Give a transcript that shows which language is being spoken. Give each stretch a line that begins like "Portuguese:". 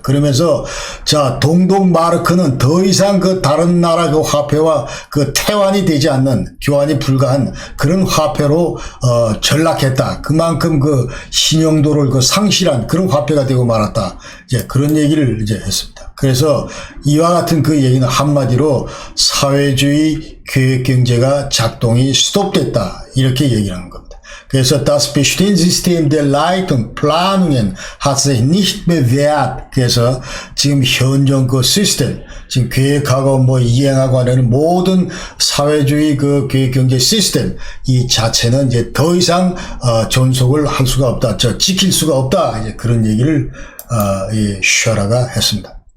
Korean: 그러면서 자 동독 마르크는 더 이상 다른 나라 화폐와 태환이 되지 않는 교환이 불가한 그런 화폐로 전락했다. 그만큼 신용도를 상실한 그런 화폐가 되고 말았다. 이제 그런 얘기를 이제 했습니다. 그래서 이와 같은 그 얘기는 한마디로 사회주의 계획경제가 작동이 스톱됐다. 이렇게 얘기를 하는 겁니다.
German: 그래서 das Bestandssystem der Leitung, Planungen hat sich nicht bewährt.
Korean: 그래서 지금 현존 시스템, 지금 계획하고 이행하고 하는 모든 사회주의 계획경제 시스템 이 자체는 이제 더 이상 존속을 할 수가 없다. 지킬 수가 없다. 이제 그런 얘기를 이 셔라가 했습니다.